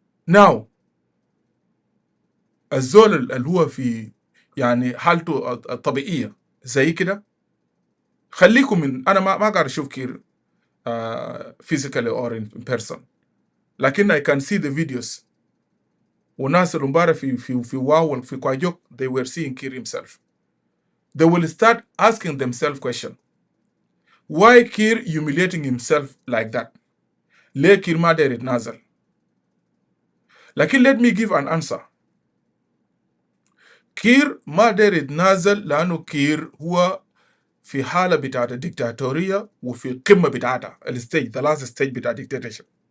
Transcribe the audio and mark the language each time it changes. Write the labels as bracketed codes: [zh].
[ar] Now الزول اللي هو في يعني حالته الطبيعية زي كده خليكم من أنا ما قاعد أشوف كير [en] physically or in person، [ar] لكن [en] I can see the videos. [ar] وناس المباراه في واو في كواجوك [en] they were seeing Kiir himself. They will start asking themselves question. Why Kiir humiliating himself like that? [ar] ليه كير ما داير يتنازل؟ لكن [en] let me give an answer. [ar] كير ما داير يتنازل لأنه كير هو في حالة بتاعت الدكتاتورية وفي قمة بتاعتها الستيج [en] the last stage [ar] بتاع dictatorship.